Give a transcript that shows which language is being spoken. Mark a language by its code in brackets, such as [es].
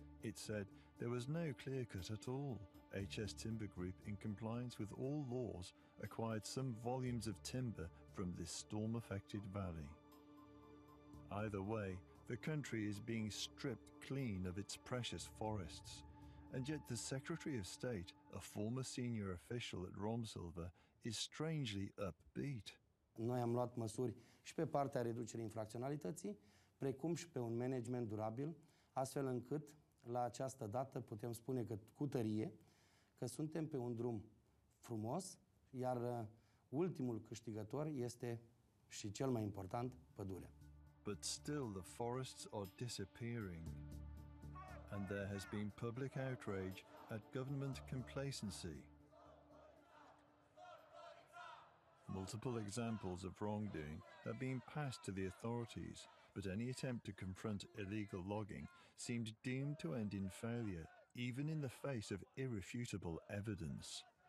[en] It said there was no clear cut at all. HS Timber Group, in compliance with all laws, acquired some volumes of timber from this storm-affected valley. Either way, the country is being stripped clean of its precious forests, and yet the Secretary of State, a former senior official at Romsilver, is strangely upbeat. [ro] Noi am luat măsuri și pe partea reducerii infracționalității, precum și pe un management durabil, astfel încât la această dată putem spune că cu tărie că suntem pe un drum frumos, iar ultimul câștigător este și cel mai important, pădurea. [en] But still the forests are disappearing, and there has been public outrage at government complacency. Multiple examples of wrongdoing have been passed to the authorities, but any attempt to confront illegal logging seemed doomed to end in failure, even in the face of irrefutable evidence.